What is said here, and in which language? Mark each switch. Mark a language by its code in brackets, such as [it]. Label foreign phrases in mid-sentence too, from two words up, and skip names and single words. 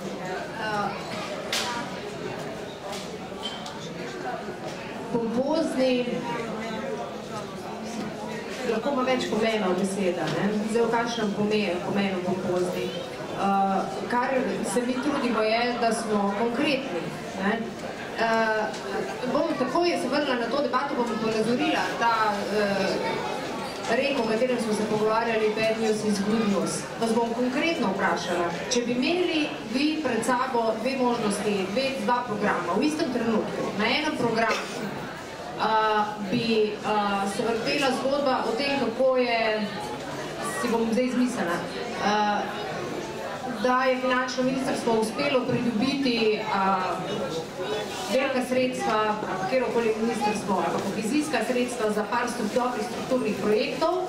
[sl] Pompozni, lahko ima več pomenov beseda, zdaj v kakšnem pomenu pompozni. Kar se mi trudimo je, da smo konkretni. Bom takoj se vrnila na to debato, bom ponazorila ta rek, o katerem smo se pogovarjali, [en] bad news is good news. [sl] Vas bom konkretno vprašala, če bi imeli vi pred sabo dve možnosti, dva programa v istem trenutku, na enem programu bi se vrtela zgodba o tem, kako je, si bom zdaj izmislila, da je finančno ministrstvo uspelo pridobiti velika sredstva, katerokoli ministrstvo, kohezijska sredstva za par dobrih strukturnih projektov.